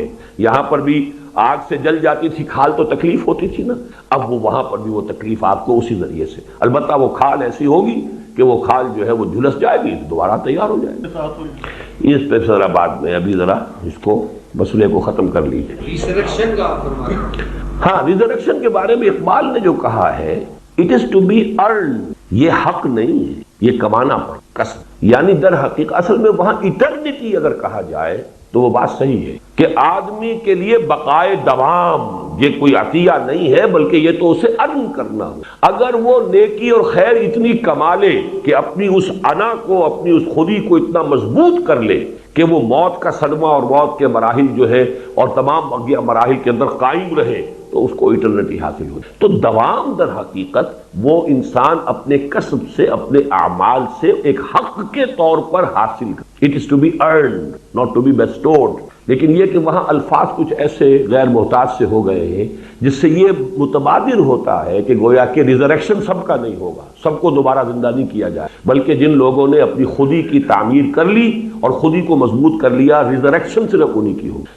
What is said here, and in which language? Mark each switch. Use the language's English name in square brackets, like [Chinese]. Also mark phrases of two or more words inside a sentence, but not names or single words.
[Urdu] یہاں پر بھی آگ سے جل جاتی تھی کھال تو تکلیف ہوتی تھی نا، اب وہ وہاں پر بھی وہ تکلیف آپ کو اسی ذریعے سے، البتہ وہ کھال ایسی ہوگی کہ وہ کھال جو ہے وہ جھلس جائے گی، دوبارہ تیار ہو جائے گی۔ اس پہ ذرا بعد میں، ابھی ذرا اس کو مسئلے کو ختم کر لیجیے۔ ریزریکشن کا آپ فرما رہے ہیں؟ ہاں، ریزریکشن کے بارے میں اقبال نے جو کہا ہے [English] it is to be earned, [Urdu] یہ حق نہیں ہے، یہ کمانا پڑا، کسب، یعنی در حقیقت اصل میں وہاں ایٹرنیٹی اگر کہا جائے تو وہ بات صحیح ہے کہ آدمی کے لیے بقائے دوام یہ کوئی عطیہ نہیں ہے، بلکہ یہ تو اسے ارن کرنا ہو۔ اگر وہ نیکی اور خیر اتنی کما لے کہ اپنی اس انا کو، اپنی اس خودی کو اتنا مضبوط کر لے کہ وہ موت کا صدمہ اور موت کے مراحل جو ہے اور تمام اگیا مراحل کے اندر قائم رہے تو اس کو ایٹرنیٹی حاصل ہو۔ تو دوام در حقیقت وہ انسان اپنے کسب سے، اپنے اعمال سے ایک حق کے طور پر حاصل کر، [English] it is to be earned not to be bestowed. [Urdu] لیکن یہ کہ وہاں الفاظ کچھ ایسے غیر محتاط سے ہو گئے ہیں جس سے یہ متبادر ہوتا ہے کہ گویا کہ ریزریکشن سب کا نہیں ہوگا، سب کو دوبارہ زندہ نہیں کیا جائے، بلکہ جن لوگوں نے اپنی خودی کی تعمیر کر لی اور خودی کو مضبوط کر لیا، ریزریکشن صرف انہی کی ہوگی۔